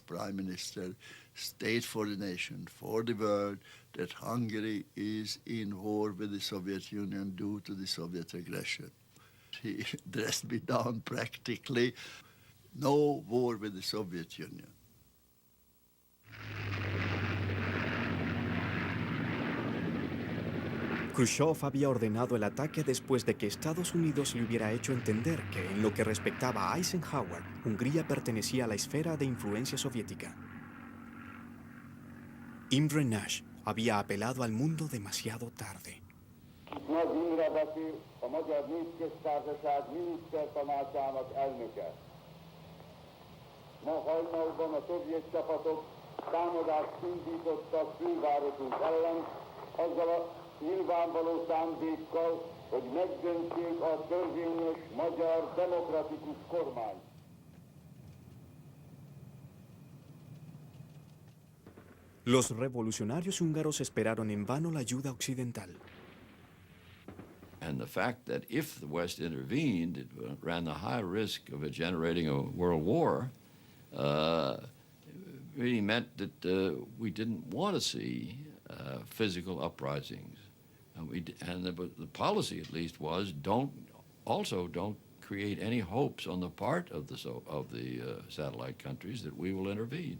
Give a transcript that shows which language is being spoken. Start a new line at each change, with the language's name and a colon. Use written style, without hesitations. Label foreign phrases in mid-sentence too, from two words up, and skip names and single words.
English: Prime Minister state for the nation, for the world, that Hungary is in war with the Soviet Union due to the Soviet aggression. He dressed me down practically. No war with the Soviet Union.
Spanish: Khrushchev había ordenado el ataque después de que Estados Unidos le hubiera hecho entender que, en lo que respectaba a Eisenhower, Hungría pertenecía a la esfera de influencia soviética. Imre Nagy había apelado al mundo demasiado tarde.
Hungarian: Nagy Imre beszél, a Magyar Népköztársaság minisztertanácsának elnöke. Ma hajnalban a szovjet csapatok támadást indítottak fővárosunk ellen, azzal a nyilvánvaló szándékkal, hogy megdöntsék a törvényes magyar demokratikus kormányt.
Spanish: Los revolucionarios húngaros esperaron en vano la ayuda occidental.
English: And the fact that if the West intervened, it ran the high risk of it generating a world war, really meant that we didn't want to see physical uprisings. And the policy, at least, was don't create any hopes on the part of the satellite countries that we will intervene.